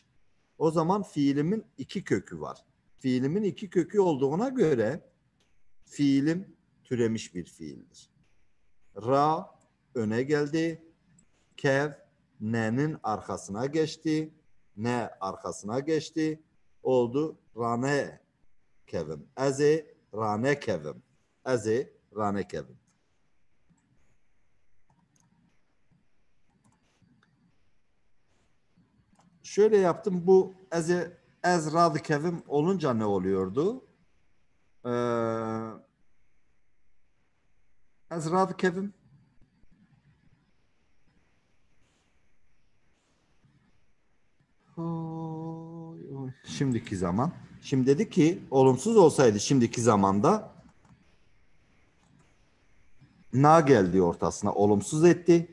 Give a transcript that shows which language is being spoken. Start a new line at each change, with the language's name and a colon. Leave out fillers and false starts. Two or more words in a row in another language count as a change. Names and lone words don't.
Turkish: O zaman fiilimin iki kökü var. Fiilimin iki kökü olduğuna göre fiilim türemiş bir fiildir. Ra öne geldi. Kev ne'nin arkasına geçti. Ne arkasına geçti. Oldu
Kurdish: rane kevim. Eze rane kevim.
Turkish: Şöyle yaptım. Bu
Kurdish: ez radı kevim
Turkish: olunca ne oluyordu?
Kurdish: Ez radı kevim.
Turkish: Şimdiki zaman. Şimdi dedi ki olumsuz olsaydı şimdiki zamanda na geldi ortasına olumsuz etti.